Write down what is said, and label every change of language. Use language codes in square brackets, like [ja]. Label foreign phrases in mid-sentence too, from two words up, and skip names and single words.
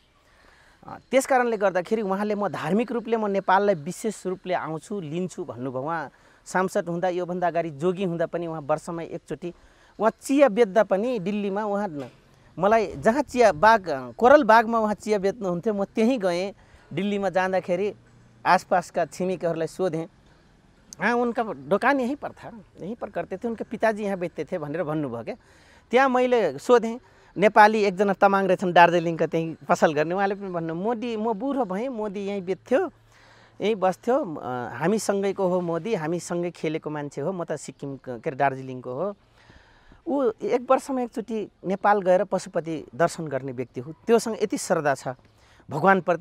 [ne] त्यस कारणले गर्दाखेरि उहाँले म धार्मिक रूपले म नेपाललाई विशेष रूपले आउँछु लिन्छु भन्नुभयो। उहाँ सांसद हुँदा, योभन्दा अगाडि जोगी हुँदा पनि उहाँ वर्षमा एकचोटि उहाँ चिया बेच्दा पनि दिल्लीमा उहाँ मलाई जहाँ चिया बाग कोरल बागमा उहाँ चिया बेच्नुहुन्थ्यो, म त्यहीँ गएँ। दिल्लीमा जाँदाखेरि आसपासका छिमेकीहरूलाई सोधेँ, [hi] हाँ उनका दोकान यहीं पर था, यहीं पर करते थे, उनके पिताजी यहाँ बेचते थे [ne] भनेर भन्नुभयो [hi] क्या। [ne] त्यहाँ मैले सोधेँ, नेपाली एकजना तमाङ रहेछन् दार्जिलिङका त्यहीँ पसल गर्ने, उहाँले पनि भन्नु मोदी म बुढो भएँ, मोदी यहीँ बेच्थ्यो, यहीँ बस्थ्यो, हामीसँगैको हो मोदी, हामीसँगै खेलेको मान्छे हो, म त सिक्किम के अरे दार्जिलिङको हो। ऊ 1 वर्षमा एकचोटि नेपाल गएर पशुपति दर्शन गर्ने व्यक्ति हो, त्योसँग यति श्रद्धा छ भगवानप्रति।